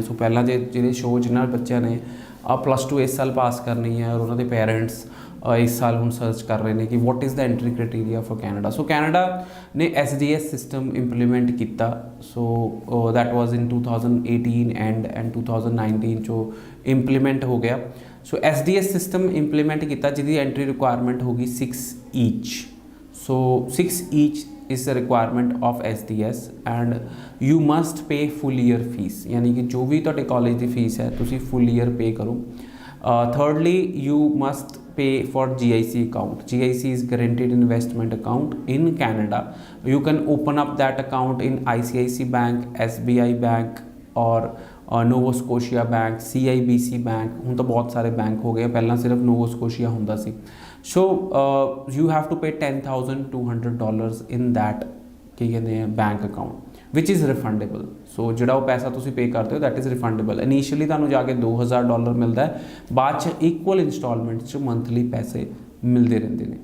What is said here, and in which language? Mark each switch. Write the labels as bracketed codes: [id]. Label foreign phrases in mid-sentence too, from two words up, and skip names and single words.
[pa] ਸੋ ਪਹਿਲਾਂ ਜਿਹੜੇ ਸ਼ੋਅ ਜਿਨ੍ਹਾਂ ਬੱਚਿਆਂ ਨੇ +2 ਇਸ ਸਾਲ ਪਾਸ ਕਰਨੀ ਹੈ ਔਰ ਉਹਨਾਂ ਦੇ ਪੇਰੈਂਟਸ ਇਸ ਸਾਲ ਹੁਣ ਸਰਚ ਕਰ ਰਹੇ ਨੇ ਕਿ [en] what is the entry criteria for [pa] ਕੈਨੇਡਾ। ਸੋ ਕੈਨੇਡਾ ਨੇ SDS [en] system implement [pa] ਕੀਤਾ। [en] so that was in 2018 and 2019 [pa] ਚੋਂ ਇੰਪਲੀਮੈਂਟ ਹੋ ਗਿਆ। ਸੋ SDS [en] system implement [pa] ਕੀਤਾ ਜਿਹਦੀ [en] entry requirement [pa] ਹੋ ਗਈ 6 ਈਚ। [en] So 6 each is the requirement of SDS and you must pay full year fees, [hi] यानी कि जो भी [pa] ਤੁਹਾਡੇ ਕਾਲਜ ਦੀ ਫੀਸ ਹੈ ਤੁਸੀਂ [en] full year pay [pa] ਕਰੋ। [en] Thirdly, you must pay for GIC account. GIC is guaranteed investment account in Canada. You can open up that account in ICICI Bank, SBI Bank और [pa] ਨੋਵੋ ਸਕੋਸ਼ੀਆ ਬੈਂਕ, CIBC ਬੈਂਕ। ਹੁਣ ਤਾਂ ਬਹੁਤ ਸਾਰੇ ਬੈਂਕ ਹੋ ਗਏ, ਪਹਿਲਾਂ ਸਿਰਫ ਨੋਵੋ ਸਕੋਸ਼ੀਆ ਹੁੰਦਾ ਸੀ। [en] so you have to pay $10,200 in that [pa] ਕੀ ਕਹਿੰਦੇ ਆ [en] bank account ਵਿਚ is refundable. [pa] ਸੋ ਜਿਹੜਾ ਉਹ ਪੈਸਾ ਤੁਸੀਂ ਪੇ ਕਰਦੇ ਹੋ [en] that is refundable. [pa] ਇਨੀਸ਼ੀਅਲੀ ਤੁਹਾਨੂੰ ਜਾ ਕੇ $2,000 ਮਿਲਦਾ ਹੈ, ਬਾਅਦ 'ਚ [en] equal installment [pa] 'ਚ ਮੰਥਲੀ ਪੈਸੇ ਮਿਲਦੇ ਰਹਿੰਦੇ ਨੇ।